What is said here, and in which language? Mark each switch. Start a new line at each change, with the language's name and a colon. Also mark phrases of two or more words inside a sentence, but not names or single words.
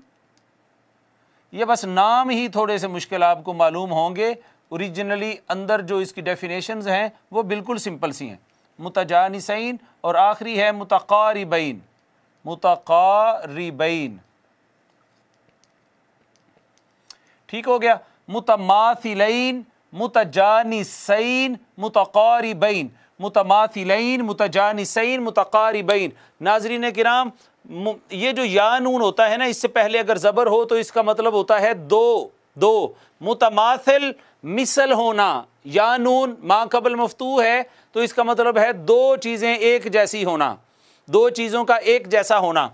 Urdu: یہ بس نام ہی تھوڑے سے مشکل آپ کو معلوم ہوں گے، اوریجنلی اندر جو اس کی ڈیفینیشنز ہیں وہ بالکل سمپل سی ہیں۔ متجانسین، اور آخری ہے متقاربین۔ ٹھیک ہو گیا؟ متماثلین، متجانسین، متقاربین۔ متماثلین، متجانسین، متقاربین۔ ناظرین کرام، یہ جو یا نون ہوتا ہے نا، اس سے پہلے اگر زبر ہو تو اس کا مطلب ہوتا ہے دو۔ متماثل، مثل ہونا۔ یا نون ما قبل مفتوح ہے تو اس کا مطلب ہے 2 چیزیں ایک جیسی ہونا، 2 چیزوں کا ایک جیسا ہونا۔